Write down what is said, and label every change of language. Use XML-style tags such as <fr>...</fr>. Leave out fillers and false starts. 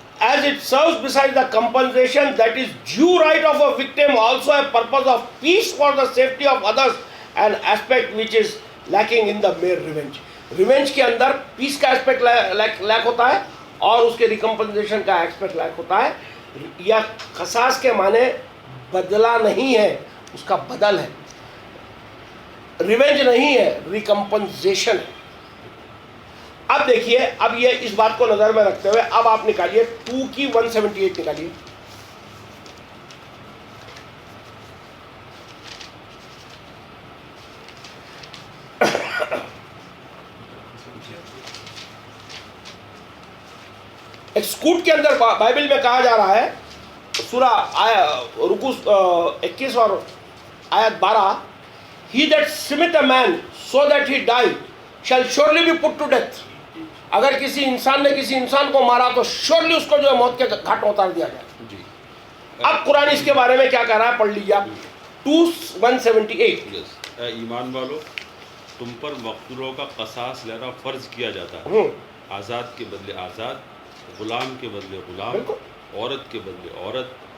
<en>as it serves beside the compensation that is due right of a victim, also a purpose of peace for the safety of others, an aspect which is lacking in the mere revenge.</en> <ur>Revenge کے اندر پیس کا aspect leak ہوتا ہے اور اس کے ریکمپنسیشن کا aspect leak ہوتا ہے. یا قصاص کے معنی بدلہ نہیں ہے, اس کا بدل ہے. ریونج نہیں ہے, ریکمپنسیشن ہے. اب دیکھیے, اب یہ اس بات کو نظر میں رکھتے ہوئے اب آپ نکالیے 2 کی 178 نکالیے. ایک سکوٹ کے اندر بائبل میں کہا جا رہا ہے, سورہ رکوع 21 اور آیت 12,</ur> <en>He that smite a man so that he die shall surely be put to death.</en> <ur>اگر کسی انسان نے کسی انسان کو مارا تو شورلی اس کو جو ہے موت کے گھاٹ میں اتار دیا جائے. اب قرآن اس کے بارے میں کیا کہہ رہا ہے, پڑھ لیجیے آپ 2:178. اے ایمان والو, تم پر مقتولوں کا قصاص لینا فرض کیا جاتا ہے, آزاد کے بدلے آزاد, غلام کے بدلے غلام, عورت کے بدلے عورت.</ur>